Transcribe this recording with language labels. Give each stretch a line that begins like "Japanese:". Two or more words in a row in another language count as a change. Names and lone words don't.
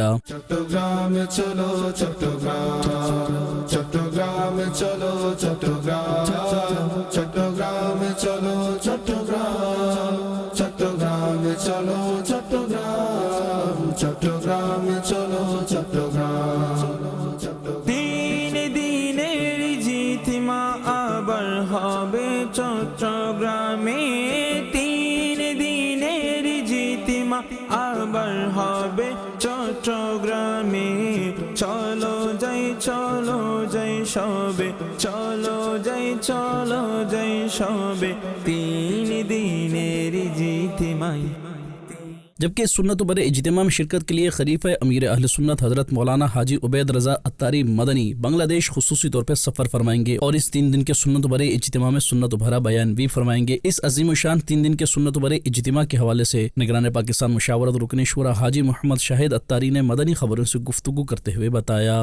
Bangla: চট্টগ্রাম চলো চট্টগ্রাম, চট্টগ্রাম চলো চট্টগ্রাম, চট্টগ্রাম চলো চট্টগ্রাম, চট্টগ্রাম চলো চট্টগ্রাম, চট্টগ্রাম চলো চট্টগ্রাম. তিন দিনের জিতিমা আবার হবে চট্টগ্রামে, 3 দিনের জিতিমা আবার হবে চট্টগ্রামে। চলো যাই সবে, চলো যাই সবে, 3 দিনের জিতিমাই।
Urdu: جبکہ سنت بھرے اجتماع میں شرکت کے لیے خلیفہ امیر اہل سنت حضرت مولانا حاجی عبید رضا اتاری مدنی بنگلہ دیش خصوصی طور پر سفر فرمائیں گے اور اس 3 دن کے سنت بھرے اجتماع میں سنت بھرا بیان بھی فرمائیں گے۔ اس عظیم الشان 3 دن کے سنت بھرے اجتماع کے حوالے سے نگران پاکستان مشاورت رکن شورا حاجی محمد شاہد اتاری نے مدنی خبروں سے گفتگو کرتے ہوئے بتایا،